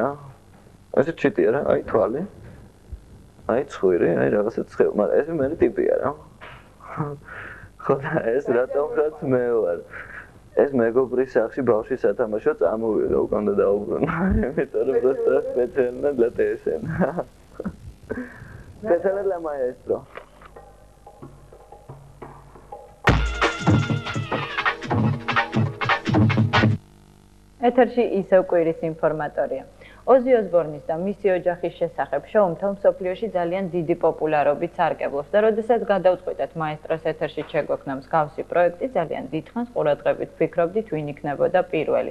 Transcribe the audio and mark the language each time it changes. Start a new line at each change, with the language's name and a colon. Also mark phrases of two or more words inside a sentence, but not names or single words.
Georgian: ეს ჩიტია რა, აი თვალი. აი ცხვირი, აი რაღაცა ცხელი, მაგრამ ეს მე ტიპია რა. ხო და ეს რატომღაც მე ვარ. ეს მეგობრის სახში ბავშვი სათამაშო წამოვიდა უკან და დაუბრუნა. იმიტომ რომ
Russian: просто специально для TSN. Специально для маэстро.
Georgian: ეთერში ისევ კვირის ინფორმატორია. ოზი ოსბორნის და მისი ოჯახის შესახებ შოუ მთელ მსოფლიოში ძალიან დიდი პოპულარობით სარგებლობს და როდესაც გადავწყვიტეთ მაესტროს ეთერში შეგვექნა მსგავსი პროექტი, ძალიან დიდხანს ყურადღებით ვფიქრობდით, ვინ იქნებოდა პირველი.